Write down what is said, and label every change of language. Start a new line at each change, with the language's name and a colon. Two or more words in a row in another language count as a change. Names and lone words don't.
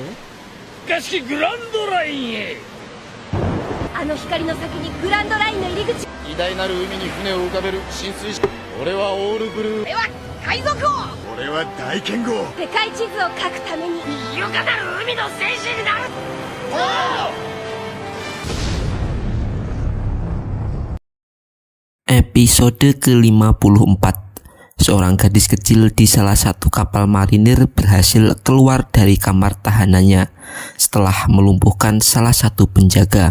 Japanese: しかしグランドラインへ。あの光の先にグランドラインの入り口。偉大なる海に船を浮かべる進水士。俺はオールブルー。俺は海賊王。俺は大剣豪。世界地図を書くために優雅なる海の戦士になる。
Indonesian: Episode ke-54. Seorang gadis kecil di salah satu kapal marinir berhasil keluar dari kamar tahanannya setelah melumpuhkan salah satu penjaga.